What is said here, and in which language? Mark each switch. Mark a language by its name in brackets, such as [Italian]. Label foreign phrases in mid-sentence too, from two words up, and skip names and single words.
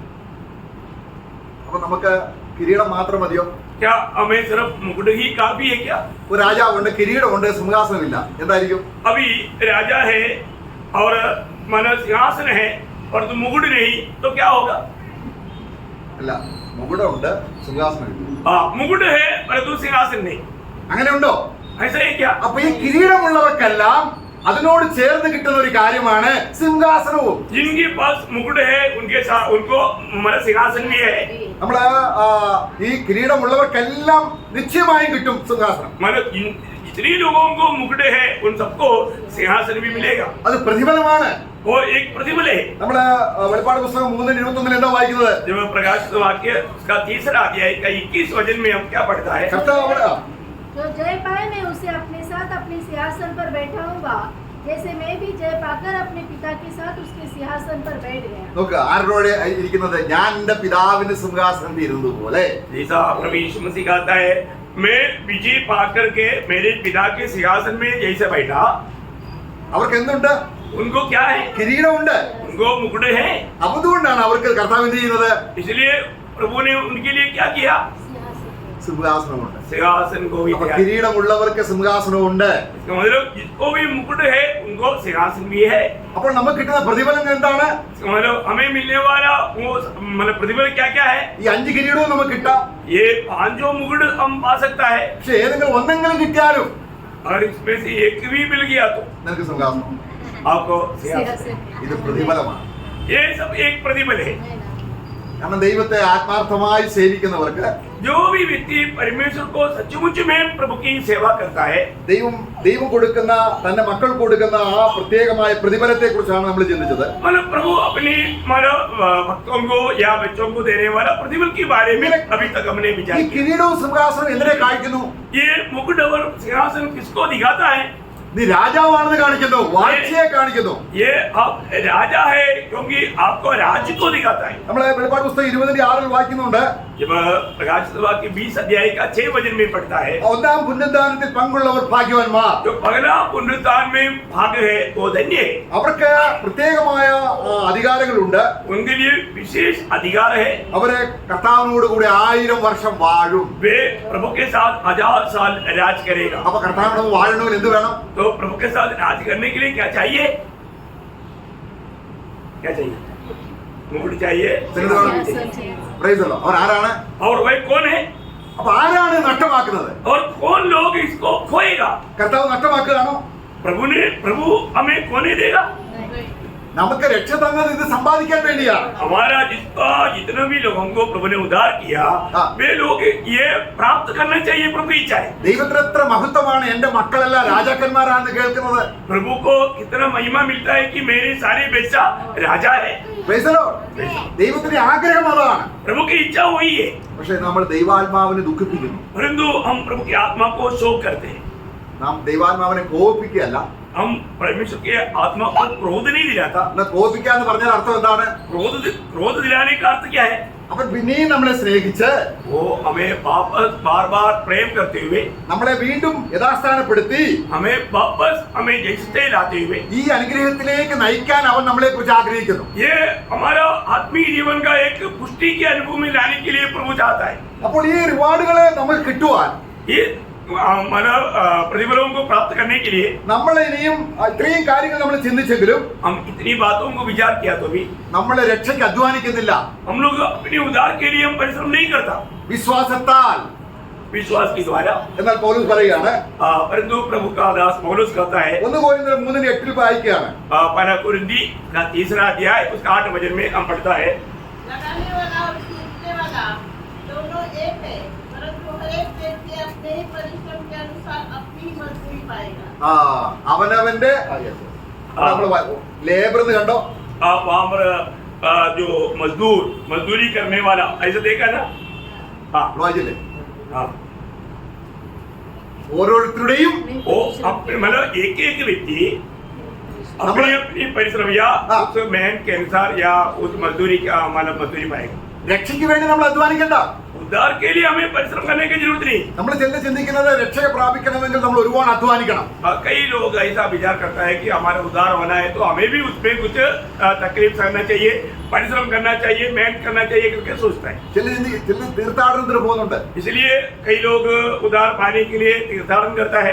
[Malayalam] അപ്പൊ നമുക്ക് കിരീടം മാത്രം മതിയോ? [Hindi] क्या हमें सिर्फ मुकुट ही काफी है क्या? [Malayalam] ഒരു രാജാവുണ്ട്, കിരീടമുണ്ട്, സിംഹാസനമില്ല, എന്തായിരിക്കും? [Hindi] अभी राजा है और मानो सिंहासन है और तो मुकुट नहीं, तो क्या होगा? [Malayalam] അല്ല, മുകുടമുണ്ട്, സിംഹാസനമില്ല. [Hindi] हाँ, मुकुट है परंतु सिंहासन नहीं. [Malayalam] അങ്ങനെ ഉണ്ടോ? [Hindi] ऐसा है क्या? [Malayalam] അപ്പൊ ഈ കിരീടമുള്ളവർക്കെല്ലാം അതിനോട് ചേർന്ന് കിട്ടുന്ന ഒരു കാര്യമാണ് സിംഹാസനവും. [Hindi] जिनके पास मुकुट है उनके साथ उनको हमारा सिंहासन भी है. [Malayalam] നമ്മള് ഈ കിരീടമുള്ളവർക്കെല്ലാം നിശ്ചയമായും കിട്ടും സിംഹാസനം. [Hindi] मतलब जितने लोगों को मुकुट है उन सबको सिंहासन भी मिलेगा. [Malayalam] അത് പ്രതിഫലമാണ്. [Hindi] वो एक प्रतिफल है. [Malayalam] നമ്മള് വെളിപ്പാട് പുസ്തകം 3:21 എന്താ വായിക്കുന്നത്? [Hindi] जब प्रकाशित वाक्य उसका 3रा अध्याय का 21 वचन में हम क्या पढ़ता है? [Malayalam] കർത്താവ് അവിടെ [Hindi] जो जय पाए मैं उसे अपने साथ अपने सिंहासन पर बैठाऊंगा, जैसे मैं भी जय पाकर अपने पिता के साथ उसके सिंहासन पर बैठ गया. [Malayalam] നോക്ക്, ആരോടെ ഇരിക്കുന്നത്? ഞാൻ എന്റെ പിതാവിന്റെ സിംഹാസനത്തിൽ ഇരുന്നത് പോലെ. [Hindi] जैसा प्रभु यीशु मसीह कहता है, मैं विजय पाकर के मेरे पिता के सिंहासन में जैसे बैठा. [Malayalam] അവർക്ക് എന്തുണ്ട്? [Hindi] उनको क्या है? [Malayalam] കിരീടമുണ്ട്. [Hindi] उनको मुकुट है. [Malayalam] അതുകൊണ്ടാണ് അവർക്ക് കർത്താവ് എന്ത് ചെയ്യുന്നത്? [Hindi] इसलिए प्रभु ने उनके लिए क्या किया? [Malayalam] സിംഹാസനമുണ്ട്. [Hindi] सिंहासन को भी [Malayalam] അപ്പൊ [Hindi] दिया. [Malayalam] കിരീടമുള്ളവർക്ക് സിംഹാസനമുണ്ട്. [Hindi] इसका मतलब जिसको भी मुकुट है उनको सिंहासन भी है. [Malayalam] അപ്പോൾ നമുക്ക് കിട്ടുന്ന പ്രതിഫലം എന്താണ്? [Hindi] इसका मतलब हमें मिलने वाला वो मतलब प्रतिफल क्या क्या है? [Malayalam] ഈ 5 കിരീടവും നമുക്ക് കിട്ടാം. [Hindi] ये 5 मुकुट हम पा सकता है. [Malayalam] പക്ഷെ ഏതെങ്കിലും ഒന്നെങ്കിലും കിട്ടിയാലും [Hindi] और इसमें से एक भी मिल गया तो [Malayalam] നിനക്ക് സിംഹാസനം. [Hindi] आपको सिंहासन. सिंहासन [Malayalam] ഇത് പ്രതിഫലമാണ്. [Hindi] ये सब एक प्रतिफल है. [Malayalam] കാരണം ദൈവത്തെ ആത്മാർത്ഥമായി സേവിക്കുന്നവർക്ക് [Hindi] जो भी व्यक्ति परमेश्वर को सचमुच में प्रभु की सेवा करता है, [Malayalam] ദൈവം കൊടുക്കുന്ന തന്റെ മക്കൾ കൊടുക്കുന്ന ആ പ്രത്യേകമായ പ്രതിഫലത്തെ കുറിച്ചാണ് നമ്മൾ ചിന്തിച്ചത്. [Hindi] मतलब प्रभु अपने मतलब भक्तों को या बच्चों को देने वाला प्रतिफल के बारे में अभी तक हमने [Malayalam] ഈ [Hindi] विचार किया. [Malayalam] കിരീടവും സിംഹാസനം എന്തിനെ കാണിക്കുന്നു? [Hindi] ये मुकुट और सिंहासन किसको दिखाता है? [Malayalam] നീ രാജാവാണെന്ന് കാണിക്കുന്നു, വാഴ്ചയെ കാണിക്കുന്നു. [Hindi] ये आप राजा है क्योंकि आपको राज्य को दिखाता है. [Malayalam] നമ്മളെ വെളിപ്പാട് പുസ്തകം 20:6 വായിക്കുന്നുണ്ട്, [Hindi] जब प्रकाशित वाक्य 20 अध्याय का 6 वचन में पढ़ता है, [Malayalam] ഒന്നാം പുനരുദ്ധാനത്തിൽ പങ്കുള്ളവർ ഭാഗ്യവാന്മാർ. [Hindi] जो पहला पुनरुत्थान में भाग है वो धन्य है, [Malayalam] അവർക്ക് പ്രത്യേകമായ അധികാരങ്ങളുണ്ട്. [Hindi] उनके लिए विशेष अधिकार है, [Malayalam] അവരെ കർത്താവിനോട് കൂടി 1000 വർഷം വാഴും. [Hindi] वे प्रभु के साथ 1000 साल राज करेगा। [Malayalam] അപ്പൊ കർത്താവിനോട് വാഴണമെങ്കിൽ എന്ത് വേണം? [Hindi] तो प्रभु के साथ राज करने के लिए क्या चाहिए? क्या चाहिए? मुकुट चाहिए, [English] Praise the Lord. [Malayalam] അവർ ആരാണ്? [Hindi] और वह कौन है [Malayalam] അപ്പൊ ആരാണ് നഷ്ടമാക്കുന്നത്? [Hindi] और कौन लोग इसको खोएगा? [Malayalam] കർത്താവ് നഷ്ടമാക്കുകയാണോ? [Hindi] प्रभु हमें खोने देगा? [Malayalam] നമുക്ക് രക്ഷ തന്നത് ഇത് സമ്പാദിക്കാൻ വേണ്ടിയാണ്. [Hindi] हमारा जितना भी लोगों को प्रभु ने उद्धार किया, हाँ। वे लोग ये प्राप्त करना चाहिए प्रभु की इच्छा है। [Malayalam] ദൈവത്തിന് എത്ര മഹത്വമാണ് എന്റെ മക്കളെല്ലാം രാജാക്കന്മാരാണെന്ന് കേൾക്കുന്നത്. [Hindi] प्रभु को कितना महिमा मिलता है कि मेरे सारे बच्चा राजा है। [English] Praise the Lord. [Malayalam] ദൈവത്തിന്റെ ആഗ്രഹം അതാണ്. [Hindi] प्रभु की इच्छा वही है, [Malayalam] പക്ഷെ നമ്മൾ ദൈവാത്മാവിനെ ദുഃഖിപ്പിക്കുന്നു. [Hindi] परंतु हम प्रभु की आत्मा को शोक करते हैं। [Malayalam] നാം ദൈവാത്മാവിനെ കോപിക്കുകയല്ല. [Hindi] हम परमेश्वर के आत्मा को क्रोध नहीं दिलाता। [Malayalam] എന്നാൽ കോപിക്കുക എന്ന് പറഞ്ഞാൽ അർത്ഥം എന്താണ്? [Hindi] क्रोध दिलाने का अर्थ क्या है? [Malayalam] അവൻ പിന്നെയും നമ്മളെ സ്നേഹിച്ച് [Hindi] वो हमें वापस बार बार प्रेम करते हुए, [Malayalam] നമ്മളെ വീണ്ടും യഥാസ്ഥാനപ്പെടുത്തി [Hindi] हमें वापस हमें जैसे लाते हुए, [Malayalam] ഈ അനുഗ്രഹത്തിലേക്ക് നയിക്കാൻ അവൻ നമ്മളെ കുറിച്ച് ആഗ്രഹിക്കുന്നു. [Hindi] ये हमारा आत्मिक जीवन का एक पुष्टि के अनुभव में लाने के लिए प्रभु चाहता है। [Malayalam] അപ്പോൾ ഈ റിവാർഡുകളെ നമുക്ക് കിട്ടുവാൻ [Hindi] ये मतलब प्रतिफलों को प्राप्त करने के लिए [Malayalam] നമ്മൾ ഇനിയും ഇത്രയും കാര്യങ്ങൾ നമ്മൾ ചിന്തിച്ചെങ്കിലും [Hindi] हम इतनी बातों को विचार किया तो भी [Malayalam] നമ്മൾ രക്ഷയ്ക്ക് അധ്വാനിക്കുന്നില്ല. [Hindi] हम लोग अपने उद्धार के लिए हम परिश्रम नहीं करता [Malayalam] വിശ്വാസത്താൽ [Hindi] विश्वास के द्वारा। [Malayalam] എന്നാൽ പൗലോസ് പറയുകയാണ്, [Hindi] परंतु प्रभु का दास पौलुस कहता है, [Malayalam] 1 കൊരിന്ത്യർ 3:8 വായിക്കുകയാണ്. [Hindi] पहला कुरिन्थी का 3रा अध्याय उसका 8 वचन में हम पढ़ता है, लगाने वाला और सीखने वाला दोनों एक है, परंतु हर एक व्यक्ति अपने ही परिश्रम के अनुसार अपनी मजदूरी पाएगा। [Malayalam] അവനവന്റെ നമ്മൾ ലേബർ എന്ന് കണ്ടോ? [Hindi] वहाँ पर जो मजदूरी करने वाला ऐसा देखा ना? हाँ [Malayalam] വായിച്ചില്ലേ? [Hindi] हाँ, [Malayalam] ഓരോരുത്തരുടെയും [Hindi] वो मतलब एक व्यक्ति अपनी अपनी परिश्रम या हाँ। उस मेहनत के अनुसार या उस मजदूरी का मतलब मजदूरी पाएगा। [Malayalam] രക്ഷയ്ക്ക് വേണ്ടി നമ്മൾ അധ്വാനിക്കണ്ട. [Hindi] उद्धार के लिए हमें परिश्रम करने की जरूरत नहीं। [Malayalam] നമ്മൾ ചിന്തിക്കുന്നത് രക്ഷയെ പ്രാപിക്കണമെങ്കിൽ നമ്മൾ ഒരുപാട് അധ്വാനിക്കണം. [Hindi] कई लोग ऐसा विचार करता है कि हमारा उद्धार होना है तो हमें भी उसमें कुछ तकलीफ करना चाहिए, परिश्रम करना चाहिए, मेहनत करना चाहिए करके सोचता है। [Malayalam] ചില തീർത്ഥാടനത്തിന് പോകുന്നുണ്ട്, [Hindi] इसलिए कई लोग उद्धार पाने के लिए तीर्थाटन करता है,